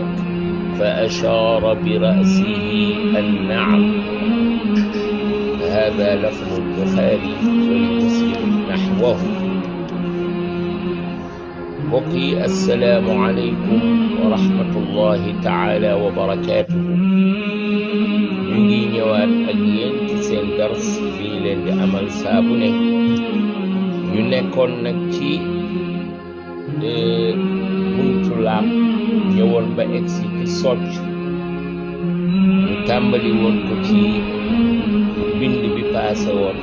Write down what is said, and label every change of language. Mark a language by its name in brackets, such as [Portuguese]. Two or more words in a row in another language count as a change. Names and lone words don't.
[Arabic] فأشار برأسه النعم. هذا لفظ البخاري ولمسلم نحوه. بقي السلام عليكم ورحمة الله تعالى وبركاته. [Wolof] ñu ngi ñëwaat ak yéen ci seen dars fii leen di amal saabu ne. ñu nekkoon nag ci buntu laab, ñëwoon ba egsi ci socc. ñu tàmbali woon ko ci bind bi paase woon.